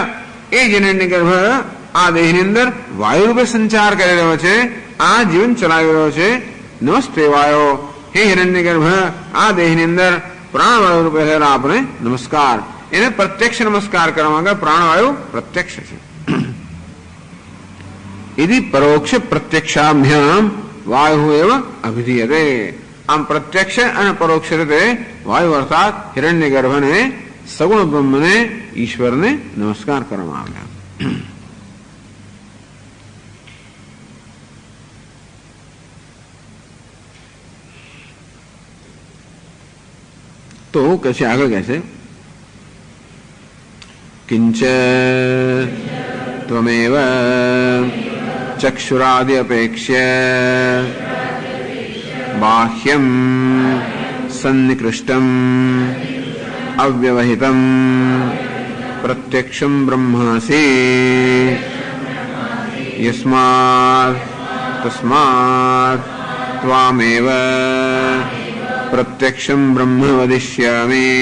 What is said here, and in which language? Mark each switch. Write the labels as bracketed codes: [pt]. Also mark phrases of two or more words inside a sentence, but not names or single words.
[gu] એ જ હિરણ્યગર્ભ આ દેહની અંદર વાયુ રૂપે સંચાર કરી રહ્યો છે, આ જીવન ચલાવી રહ્યો છે. નમસ્તે વાયો, હે હિરણ્યગર્ભ આ દેહની અંદર પ્રાણવાયુ રૂપે રહેલા આપણે નમસ્કાર. એને પ્રત્યક્ષ નમસ્કાર કરવામાં આગળ પ્રાણવાયુ પ્રત્યક્ષ છે. [sa] यदि परोक्ष प्रत्यक्षाभ्याम वायु एव अभिधीयते. [hi] आम प्रत्यक्ष और परोक्ष [gu] રીતે વાયુ અર્થાત હિરણ્યગર્ભને સગુણ બ્રહ્મને ઈશ્વરને નમસ્કાર કરવામાં આવ્યા. તો કશે આગળ કહે છે [sa] किंच त्वमेव चक्षुरादि अपेक्ष्य बाह्यं सन्निकृष्टं अव्यवहितं प्रत्यक्षं ब्रह्मासि यस्मात् तस्मात् त्वामेव प्रत्यक्षं ब्रह्म वदिष्यामि.